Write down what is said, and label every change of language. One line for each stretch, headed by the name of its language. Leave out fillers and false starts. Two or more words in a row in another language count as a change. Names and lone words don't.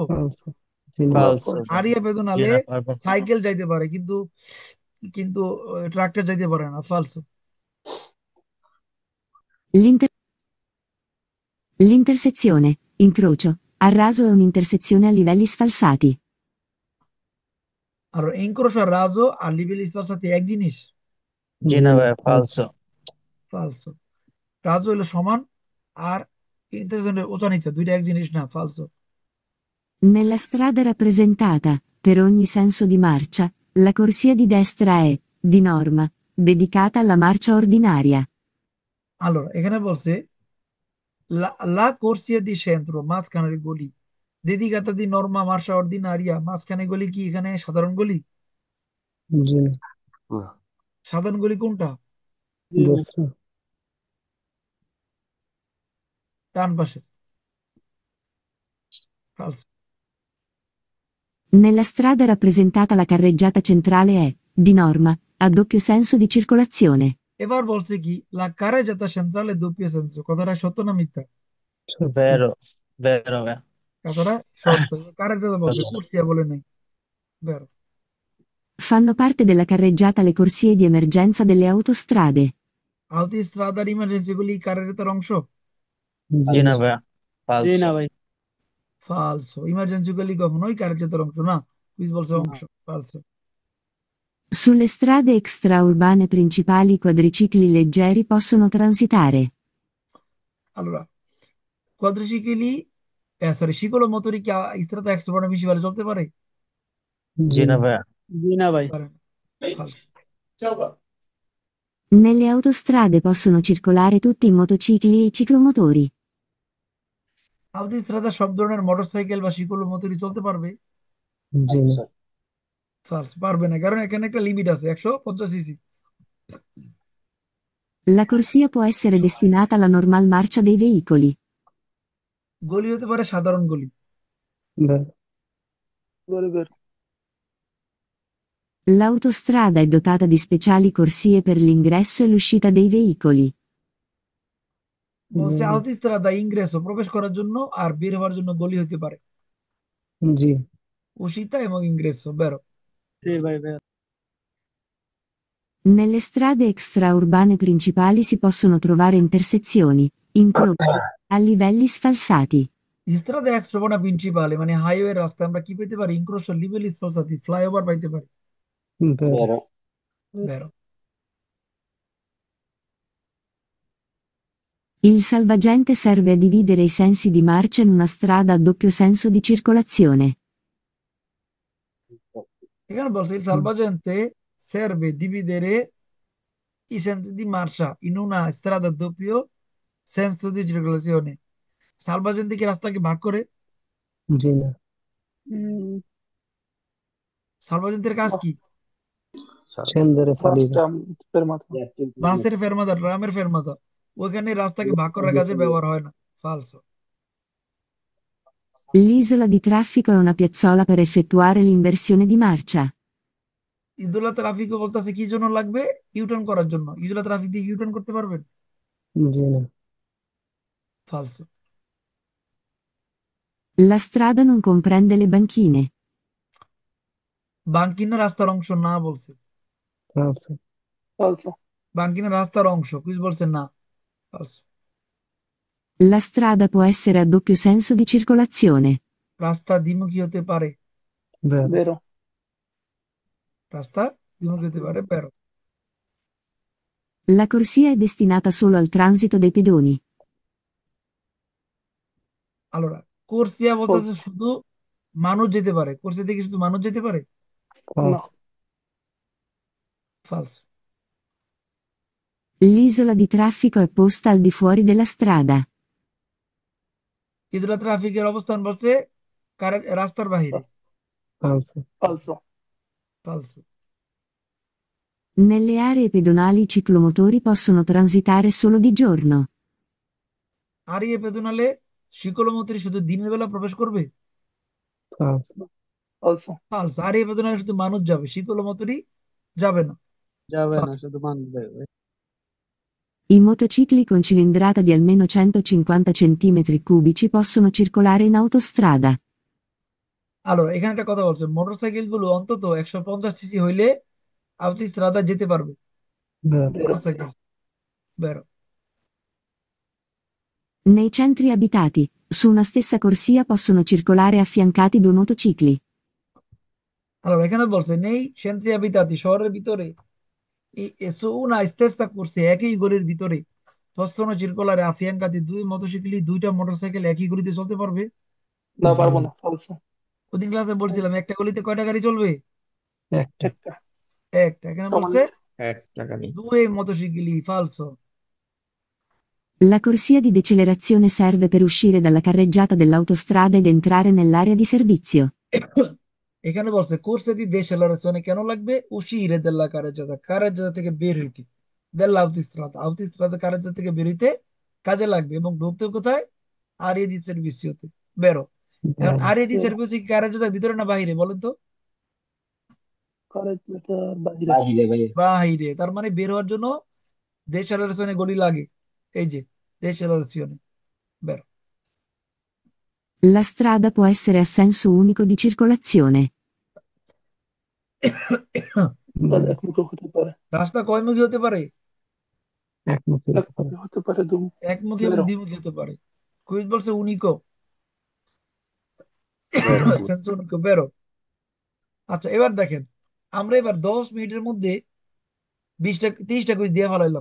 Bangla: ফালসো। জি না। ফালসো।
Italian: aree pedonali
Bangla: পারবো। সাইকেল যাইতে পারে, কিন্তু কিন্তু ট্রাক্টর যাইতে পারে না, ফালসো।
Italian: L'inter- L'intersezione, incrocio, a raso è un'intersezione a livelli sfalsati.
Bangla: আর
Italian: incrocio a raso a livelli sfalsati
Bangla: সাথে এক জিনিস, জি না ভাই, ফালসো। ফালসো। রাজো হলো সমান, আর ইন্টারসেকশনের উঁচা নিচা দুইটা এক জিনিস না, ফালসো।
Italian: Nella strada rappresentata, per ogni senso di marcia, la corsia di destra è, di norma, dedicata alla marcia ordinaria. allora
Bangla: এখানে বলছে
Italian: লা corsia di centro,
Bangla: মাঝখানের গলি,
Italian: dedicata di norma marcia ordinaria,
Bangla: মাঝখানে গলি কি এখানে সাধারণ গলি? জি না। না। সাধারণ গলি কোনটা? দোসরা। ডান পাশে, falso।
Italian: Nella strada rappresentata la carreggiata centrale è, di norma, a doppio senso di circolazione.
Bangla: এবার বলছে কি
Italian: লা carreggiata centrale doppio senso,
Bangla: কথাটা সত্য না মিথ্যা? বেরো। বেরো ভাই। কথাটা সত্য। carreggiata বলছে, কুরসিয়া বলে নাই, বেরো।
Italian: Fanno parte della carreggiata le corsie di emergenza delle autostrade.
Bangla: autostrada ইমার্জেন্সি গুলি carreggiataর অংশ, জি না ভাই, জি ফালসো। না ভাই। ফালসো। ইমার্জেন্সি গুলি কখনোই carreggiataর অংশ না, কুইজ বলছে অংশ, ফালসো।
Italian: Sulle strade extraurbane principali i quadricicli leggeri possono transitare. allora quadricicli
Bangla: সরি শিকল মোটরি কি
Italian: strade extraurbane
Bangla: বেশি ভালো চলতে পারে? জি না ভাই। জি না ভাই। পারে না, falso।
Italian: Nelle autostrade possono circolare tutti i motocicli e i ciclomotori.
Bangla: autostrada সব ধরনের মোটরসাইকেল বা শিকল মোটরি চলতে পারবে? জি না। ফালস, পারবে না, কারণ এখানে একটা লিমিট আছে 150 সিসি।
Italian: La corsia può essere destinata alla normal marcia dei veicoli.
Bangla: গলি হতে পারে সাধারণ গলি, বেরো। বেরো। বেরো।
Italian: L'autostrada è dotata di speciali corsie per l'ingresso e l'uscita dei veicoli.
Bangla: বলছে autostrada ইংরেসও প্রবেশ করার জন্য আর বের হওয়ার জন্য গলি হতে পারে, জি। উশিতা এবং ইংরেসও, বেরো। জি ভাই বেরো।
Italian: Nelle strade extraurbane principali si possono trovare intersezioni, incroci, a livelli sfalsati. strada extraurbana principale
Bangla: মানে হাইওয়ে রাস্তায় আমরা কি পেতে পারি?
Italian: incroci a livelli sfalsati
Bangla: ফ্লাইওভার পাইতে পারি। vero, vero, Vero.
Italian: Il salvagente serve a dividere i sensi di marcia in una strada a doppio senso di circolazione.
Bangla: এখানে বলছে
Italian: il salvagente serve dividere i sensi di marcia in una strada a doppio senso di circolazione.
Bangla: সালভাজেন্তে কি রাস্তাকে ভাগ করে? জি না, সালভাজেন্তের কাজ কি?
Italian: scendere e salire,
Bangla: বাসটা fermata. বাসের ফেরমাতা, ট্রামের ফেরমাতা, ওইখানে রাস্তাকে ভাগ করার কাজে ব্যবহার হয় না। ফালসো।
Italian: L'isola di traffico è una piazzola per effettuare l'inversione di marcia. isola traffico
Bangla: বলতেছে কি জন্য লাগবে? ইউটার্ন করার জন্য।
Italian: isola traffico
Bangla: দিয়ে ইউটার্ন করতে পারবেন? জি না, ফালসো।
Italian: La strada non comprende le banchine.
Bangla: বাঙ্কিনা রাস্তার অংশ না বলছে। falso, Falso. বাঙ্কিনা রাস্তার অংশ, কুইজ বলছে না। ফালসো।
Italian: La strada può essere a doppio senso di circolazione.
Bangla: রাস্তা দ্বিমুখী হতে পারে। vero, Vero. রাস্তা দ্বিমুখী হতে পারে। বেরো।
Italian: La corsia è destinata solo al transito dei pedoni. allora corsia বলতেছে
Bangla: Falso. শুধু মানুষ যেতে পারে। কোর্সিয়া থেকে শুধু মানুষ যেতে পারে। No. falso, ফালসো।
Italian: L'isola di traffico è posta al di fuori della strada.
Bangla: ইদুলা ট্রাফিকের অবস্থান বলছে রাস্তার বাহিরে। falso, Falso. ফালসো।
Italian: Nelle aree pedonali i ciclomotori possono transitare solo di giorno. aree pedonali
Bangla: শিকলমত্রী শুধু দিনের বেলা প্রবেশ করবে। falso, Falso. ফালসো।
Italian: aree pedonali
Bangla: শুধু মানুষ যাবে, শিকলমত্রী যাবে না। যাবে না, ফালসো। শুধু মানুষ যাবে।
Italian: I motocicli con cilindrata di almeno 150 cm3 possono circolare in autostrada.
Bangla: আলোরা এখানে একটা কথা বলছে, মোটরসাইকেল গুলো অন্তত 150 সিসি হইলে আউটোস্ট্রাদা যেতে পারবে। vero, Vero. মোটরসাইকেল। বেরো।
Italian: Nei centri abitati, su una stessa corsia possono circolare affiancati due motocicli. allora এখানে বলছে nei centri abitati শহরের ভিতরে su una stessa corsia একই গলির ভিতরে possono circolare affiancati দুই মোটরসাইকেল, দুইটা মোটরসাইকেল একই গলিতে চলতে পারবে।
Bangla: না, জি পারবো না, না। Falso. ওদিন ক্লাসে বলছিলাম একটা গলিতে কয়টা গাড়ি চলবে? একটা, একটা। একটা। এখানে তার বলছে মানে একটা গাড়ি,
Italian: due motocicli। ফালসো। La corsia di decelerazione serve per uscire dalla carreggiata dell'autostrada ed entrare nell'area di servizio.
Bangla: এখানে বলছে
Italian: corsia di decelerazione
Bangla: কেন লাগবে?
Italian: uscire dalla carreggiata,
Bangla: carreggiata থেকে বের হইতে,
Italian: dell'autostrada, autostrada carreggiata
Bangla: থেকে বের হইতে কাজে লাগবে। এবং ঢুকতে কোথায়?
Italian: area di servizio. vero.
Bangla: এখন
Italian: vero, area di Vero.
Bangla: সার্ভিসি কারেন্টের ভিতরে না বাহিরে বলেন তো? Carreggiata বাইরে। বাহিরে ভাই, বাহিরে। তার মানে বের হওয়ার জন্য দেশেলারেশনে গলি লাগে। এই যে দেশেলারেশনে। বেরো।
Italian: La strada può essere a senso unico di circolazione.
Bangla: তার vero, একমুখী হতে পারে। রাস্তা কয়মুখী হতে পারে? একমুখী হতে পারে, একমুখী হতে পারে, দুমুখী। একমুখী এবং বেরো। দ্বিমুখী হতে পারে। কুইজ বলছে উনিকো। vero,
Italian: senso unico.
Bangla: বেরো। আচ্ছা এবার দেখেন, আমরা এবার 10 মিনিটের মধ্যে 20টা 30টা কুইজ দিয়ে ফেলাইলাম।